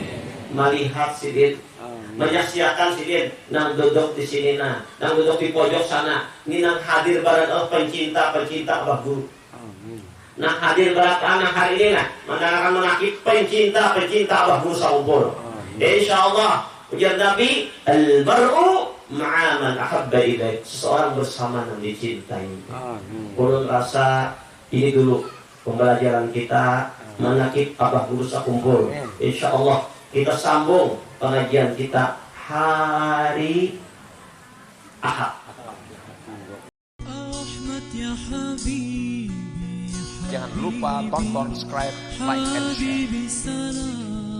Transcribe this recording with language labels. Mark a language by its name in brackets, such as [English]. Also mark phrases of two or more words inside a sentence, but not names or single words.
[Banjar] Melihat sidin, menyaksikan sidin, nang duduk di sini nang duduk di pojok sana. Ini nang hadir barang pencinta Abah Guru. Nang hadir barang hari ini mendengarkan manaqib pencinta Abah Guru saumpul. Insyaallah ujar Nabi, [Arabic] المرء مع من أحب إليه. [Indonesian] Seseorang bersama yang dicintai. [Banjar] Ulun rasa ini dulu pembelajaran kita manaqib Abah Guru sakumpul. Insyaallah kita sambung pengajian kita hari Ahad. Jangan lupa tonton, [English] subscribe, like, and share.